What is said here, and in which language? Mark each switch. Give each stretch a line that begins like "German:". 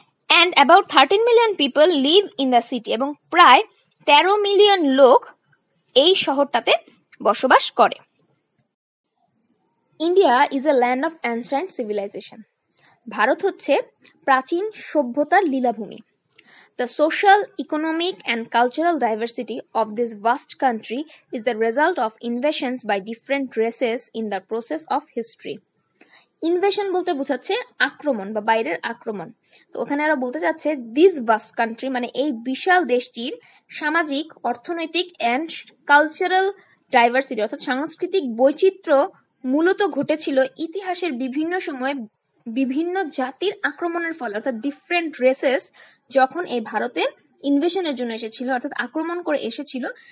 English: and about 13 million people live in the city,
Bangla: এবং প্রায় 13 million লোক এই শহরটাতে বসবাস করে।
English: India is a land of ancient civilization,
Bangla: Bharat হচ্ছে প্রাচীন সভ্যতার লীলাভূমি।
English: The social, economic and cultural diversity of this vast country is the result of invasions by different races in the process of history.
Bangla: Invasion বলতে বোঝাচ্ছে আক্রমণ বা বাইরের আক্রমণ। তো ওখানে আরো বলতে চাচ্ছে
English: this vast country,
Bangla: মানে এই বিশাল দেশটির সামাজিক, অর্থনৈতিক
English: and cultural diversity
Bangla: অর্থাৎ সাংস্কৃতিক বৈচিত্র্য মূলত ঘটেছিল ইতিহাসের বিভিন্ন সময় বিভিন্ন জাতির আক্রমণের ফলে, অর্থাৎ
English: different races
Bangla: যখন এই ভারতে ইনভেশনের জন্য এসেছিল অর্থাৎ আক্রমণ করে এসেছিল,